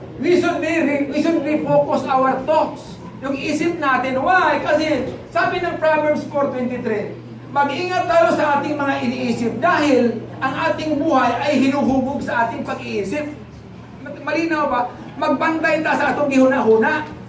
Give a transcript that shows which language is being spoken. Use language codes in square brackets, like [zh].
[en] We should refocus our thoughts. [tl] Yung isip natin. Why? Kasi sabi ng Proverbs 4:23, mag-ingat tayo sa ating mga iniisip dahil ang ating buhay ay hinuhubog sa ating pag-iisip. Malinaw ba? [ceb] Magbantay ta sa atong gihuna-huna.